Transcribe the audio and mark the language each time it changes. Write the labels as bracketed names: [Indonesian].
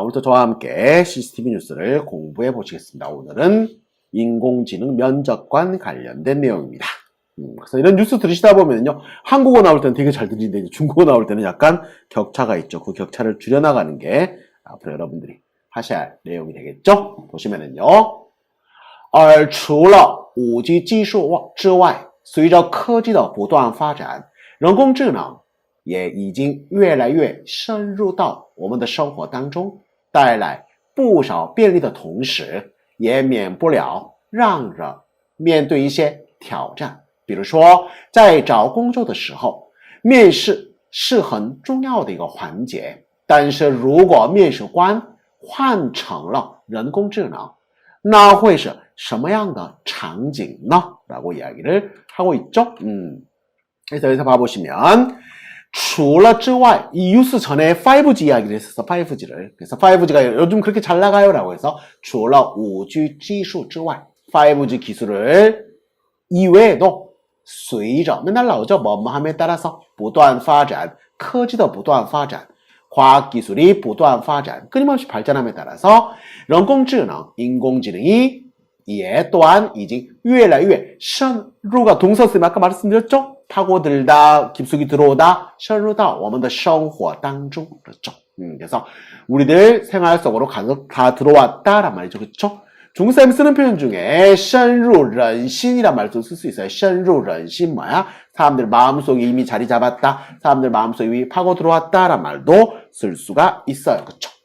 [Korean] 오늘도 저와 함께 CCTV 뉴스를 공부해 보시겠습니다. 오늘은 인공지능 면접관 관련된 내용입니다. 그래서 이런 뉴스 들으시다 보면요, 한국어 나올 때는 되게 잘 들리는데 중국어 나올 때는 약간 격차가 있죠. 그 격차를 줄여나가는 게 앞으로 여러분들이 하셔야 할 내용이 되겠죠. 보시면은요, [Chinese] 而除了5G 技术之外，随着科技的不断发展，人工智能 也已经越来越深入到我们的生活当中，带来不少便利的同时，也免不了让人面对一些挑战。比如说在找工作的时候，面试是很重要的一个环节，但是如果面试官换成了人工智能，那会是什么样的场景呢? [Korean] 라고 이야기를 하고 있죠. 그래서 여기서 봐보시면 [Chinese] 除了之外, [Korean] 이 뉴스 전에 5G 이야기를 했었어, 5G를. 그래서 5G가 요즘 그렇게 잘 나가요 라고 해서 [Chinese] 除了 5G 技术之外, [Korean] 5G 기술을 이외에도 [Chinese] 随着 [Korean] 맨날 나오죠. 뭐뭐함에 따라서 [Chinese] 不断发展,科技的不断发展, [Korean] 과학기술이 [Chinese] 不断发展, [Korean] 끊임없이 발전함에 따라서 人工智能, 인공지능이 [Chinese] 也 [Korean] 또한 이제 [Chinese] 越来越深入 [Korean] 가 동사 쓰면 아까 말씀드렸죠? 파고들다, 깊숙이 들어오다, [Chinese] 深入到我们的生活当中 [Korean] 그렇죠. 그래서 우리들 생활 속으로 간혹 다 들어왔다란 말이죠. 그렇죠? 중국사람 쓰는 표현 중에 [Chinese] 深入人心 [Korean] 이란 말도 쓸 수 있어요. [Chinese] 深入人心 [Korean] 뭐야? 사람들 마음속에 이미 자리 잡았다, 사람들 마음속에 이미 파고 들어왔다란 말도 쓸 수가 있어요. 그렇죠?